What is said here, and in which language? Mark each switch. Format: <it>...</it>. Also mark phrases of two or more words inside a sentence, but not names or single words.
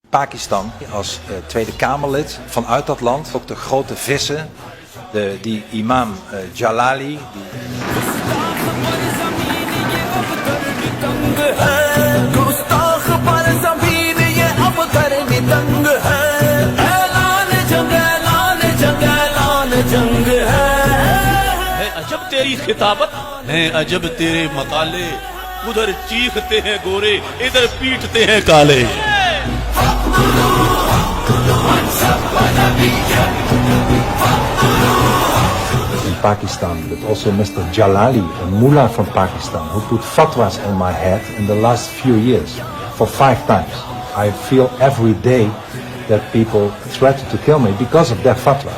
<nl>Pakistan als Tweede Kamerlid vanuit dat land. Ook de grote vissen, die imam Jalali.</nl> <ur>عجب تیری خطابت ہے عجب تیرے مقالے ادھر چیختے ہیں گورے ادھر پیٹتے ہیں کالے</ur> <en>In Pakistan, but also Mr. Jalali, a mullah from Pakistan, who put fatwas on my head in the last few years for 5 times. I feel every day that people threaten to kill me because of their fatwas.</en>